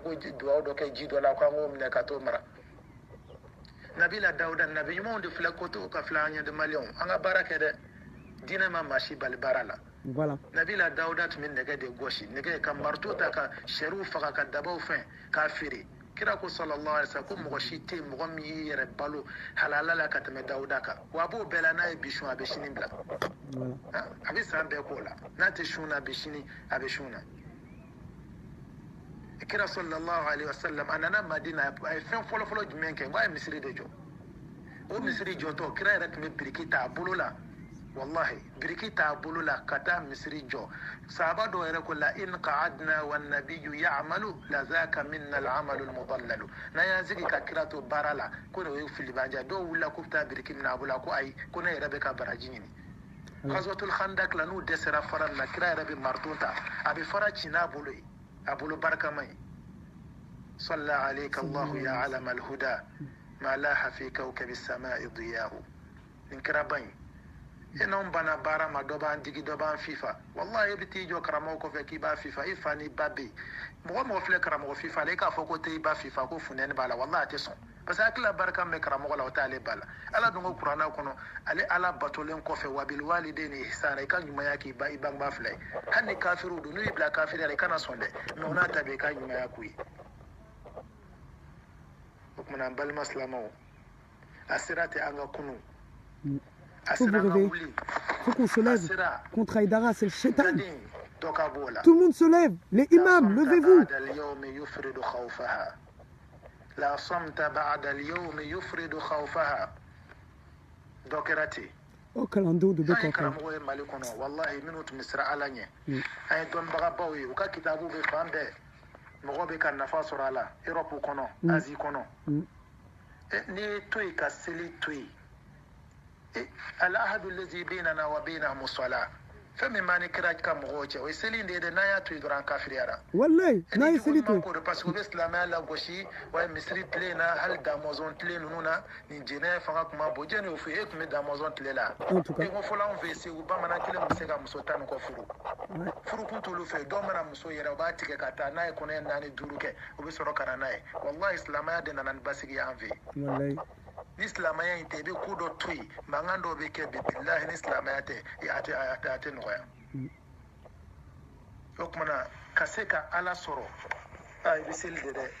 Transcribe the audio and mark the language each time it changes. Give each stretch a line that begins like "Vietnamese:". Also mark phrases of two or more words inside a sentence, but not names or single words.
Bambara: ko duwawu dɔ kɛ ji dɔ la k'an k'o minɛ ka t'o mara nabila dawuda nabi ɲumanw de filɛ ko to ka filɛ an ɲɛ de maliyɛnw an ka baara kɛ dɛ diinɛ ma maa si bali baara la nabila dawuda tun bɛ nɛgɛ de gosi nɛgɛ ka marito ta ka sɛriw faga ka dabaw fɛn k'a feere kira ko
Arabic: صلى الله عليه وسلم
Bambara: ko mɔgɔ si tɛ yen mɔgɔ min y'i yɛrɛ balo halala la ka tɛmɛ dawuda kan wa a b'o bɛɛ la n'a ye bi sun a bɛ sini bila a bɛ san bɛɛ k'o la n'a tɛ sun na a bɛ sini a bɛ sun na kira
Arabic: صلى الله عليه وسلم
Bambara: a nana madina a ye fɛn fɔlɔfɔlɔ jumɛn kɛ n ko a ye misiri de jɔ o misiri jɔtɔ kira yɛrɛ tun bɛ biriki ta a bolo la wallahi biriki t'a bolo la ka taa misiri jɔ sahaba dɔw yɛrɛ ko la
Arabic: إن قعدنا والنبي يعمل لذاك منا العمل المضلل
Bambara: n'an y'an sigi ka kira to baara la ko de o ye filibanja dɔw wulila k'u bɛ taa biriki minɛ a bolo la ko ayi ko ne yɛrɛ bɛ ka baraji ɲini
Arabic: غزوة الخندق
Bambara: la n'u dɛsɛra fara na kira yɛrɛ bɛ marito ta a bɛ fara ci n'a bolo ye a bolo barikama ye
Arabic: صلى عليك الله يا علم الهدى ما لها في كوكب السماء ضياء
Bambara: nin kɛra ban ye n'anw banna baara ma dɔ b'an digi dɔ b'an fifa wallahi e bɛ t'i jɔ karamɔgɔ kɔfɛ k'i b'a fifa i fa ni ba bɛ yen mɔgɔ filɛ karamɔgɔ fifa la i k'a fɔ ko tɛ i ba fifa ko funɛni b'a la wallahi a tɛ sɔn
French: parce que
Bambara: akila baraka me karamɔgɔ la o t'ale ba la ala dun ko kuranna kɔnɔ ale ala batolen kɔfɛ
Arabic: وبالوالدين إحسانا
Bambara: i ka ɲumanya k'i ba i bangebaa fila ye hali ni kafiru don n'u y'i bila kafiri la i kana sɔn dɛ mais o n'a ta bɛ i ka ɲumanya k'u ye o kumana an balima silamɛw a sera tɛ an ka kunu a sera an ka wuli
French: faut qu'on se lève contre Haïdara, c'est le shaitan.
Bambara: dɔ ka b'o la
French: Tout le monde se lève, les imams, levez-vous.
Arabic: لا صمت بعد اليوم يفرد خوفها
Bambara: dɔ kɛra ten o kalando de bɛ kɔfɛ karamɔgɔ ye Mali kɔnɔ wallahi minnu tun bɛ siran ala ɲɛ an ye dɔnnibagabaw ye u ka kitabu bɛ fan bɛɛ mɔgɔ bɛ ka nafa sɔrɔ a la Europe kɔnɔ Asie kɔnɔ n'i ye to yen ka seli to yen
Arabic: العهد الذي بيننا وبينهم الصلاة
Bambara: fɛn min b'an ni kira ka mɔgɔw cɛ o ye seli de ye dɛ n'an y'a to yen dɔrɔn an kafiriyara wallahi n'a ye seli to yen
French: parce que
Bambara: u bɛ silamɛya lagosi wa misiri tile na hali damɔzɔn tile ninnu na nin jɛnɛ fanga tun ma bon jɛnɛ y'o fɔ e tun bɛ damɔzɔn tile la e ko fɔlɔ anw fɛ yen Segu bamanan kelen bɛ se ka muso tan ni kɔ furu furukun t'olu fɛ dɔw mana muso yɛrɛ u b'a tigɛ ka taa n'a ye kɔnɔ 4 5 kɛ u bɛ sɔrɔ ka na n'a ye wallahi silamɛya de nana ni basigi ye an fɛ yen ni silamɛya in tɛ i bɛ ko dɔ to yen mankan dɔw bɛ kɛ bi bilahi ni silamɛya tɛ a tɛ nɔgɔya o kumana ka se ka ala sɔrɔ i bɛ seli de dɛ